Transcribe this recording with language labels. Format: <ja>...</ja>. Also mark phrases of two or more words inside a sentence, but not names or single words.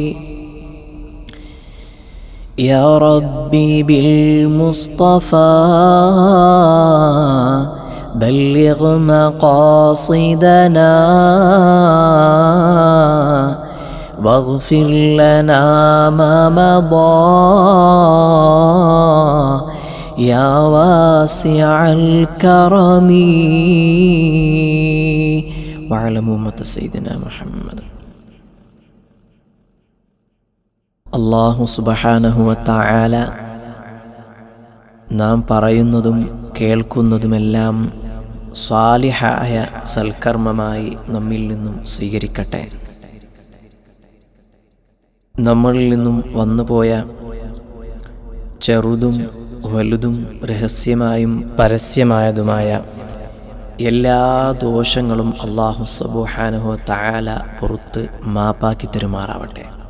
<ar>يا ربي بالمصطفى بلغ مقاصدنا واغفر لنا ما مضى يا واسع الكرم واعلم أمة سيدنا محمد. الله سبحانه وتعالى</ar> <ml>നാം പറയുന്നതും കേൾക്കുന്നതുമെല്ലാം സ്വാലിഹായ സൽക്കർമ്മമായി നമ്മിൽ നിന്നും സ്വീകരിക്കട്ടെ. നമ്മളിൽ നിന്നും വന്നുപോയ ചെറുതും വലുതും രഹസ്യമായും പരസ്യമായതുമായ എല്ലാ ദോഷങ്ങളും</ml> <ar>الله سبحانه وتعالى</ar> <ml>പുറത്ത് മാപ്പാക്കി തരുമാറാവട്ടെ.</ml>